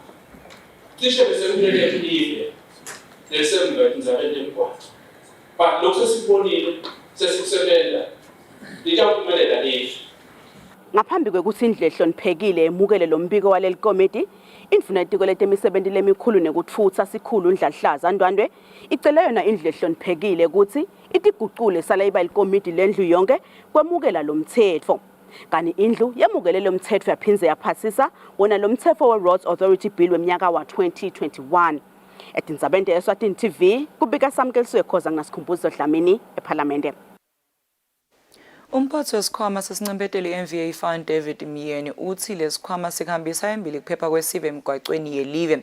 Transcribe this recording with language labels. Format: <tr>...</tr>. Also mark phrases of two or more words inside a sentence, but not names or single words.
<ss>Cishe bese kumele live lesembe Tindzaba temigwaco. But lokho sesibonile sesikusebenza litawuphumelela live. Ngaphambi kwekuthi indlu ehloniphekile emukele lo mbiko waleli komiti indvuna yetiko letemisebenzi lemikhulu nekutfutsa sikhulu Ndlalihlaza Ndwandwe icele yona indlu ehloniphekile ukuthi itiguqule sala iba ikomiti lendlu yonke kwemukela lo mthetho. Kani indlu yemukele lo mthetho yaphinze yaphasisa wona lo mthetho we-Roads Authority Bill wemnyaka wa 2021. Tindzaba Eswatini TV kubika samkeliswe khoza ngasikhumbuzo Dlamini eParliament. Umphathi wesikhwama sesincempeteli i-MVA Fund David Myeni uthi lesikhwama sikhambisa embili kuphepha kwesive emgwacweni yelive.</ss>